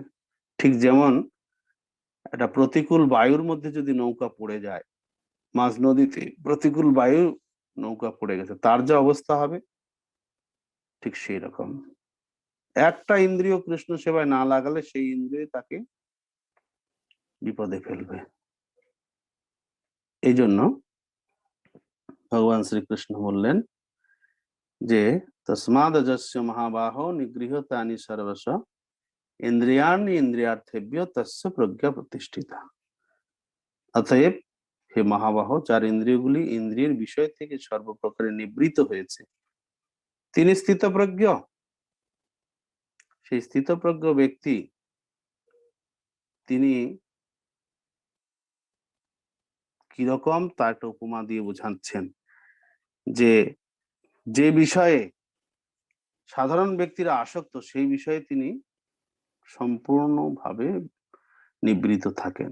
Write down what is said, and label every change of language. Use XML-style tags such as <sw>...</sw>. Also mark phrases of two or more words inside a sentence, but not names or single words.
<bn>ঠিক যেমন একটা প্রতিকূল বায়ুর মধ্যে যদি নৌকা পড়ে যায়, মাঝ নদীতে প্রতিকূল বায়ু, নৌকা পড়ে গেছে, তার যা অবস্থা হবে, ঠিক সেই রকম একটা ইন্দ্রিয় কৃষ্ণ সেবায় না লাগালে সেই ইন্দ্রিয় তাকে বিপদে ফেলবে। এই জন্য ভগবান শ্রীকৃষ্ণ বললেন যে</bn> <sa>तस्मादजस्य महाबाहो निगृहीतानि सर्वश इंद्रियाणि इंद्रियार्थेभ्यो तस्य प्रज्ञा प्रतिष्ठिता।</sa> <bn>অতএব হে মহাবাহ, যার ইন্দ্রিয়গুলি ইন্দ্রিয়ের বিষয় থেকে সর্বপ্রকারে নিবৃত হয়েছে তিনি স্থিতপ্রজ্ঞ। সেই স্থিতপ্রজ্ঞ ব্যক্তি তিনি কিরকম তা একটা উপমা দিয়ে বোঝাচ্ছেন যে যে বিষয়ে সাধারণ ব্যক্তিরা আসক্ত সেই বিষয়ে তিনি সম্পূর্ণভাবে নিবৃত থাকেন।</bn>